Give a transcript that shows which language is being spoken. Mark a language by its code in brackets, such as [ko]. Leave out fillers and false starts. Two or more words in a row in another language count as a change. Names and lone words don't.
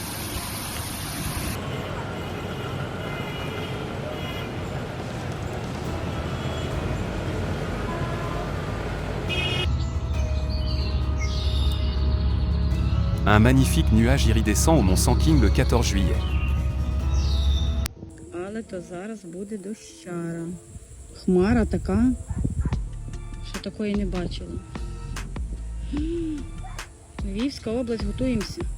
[fr] Un magnifique nuage iridescent au mont Sanking le 14 juillet. [uk] Але то зараз буде дощара. Хмара така, що такої не бачила. Львівська область, готуємося.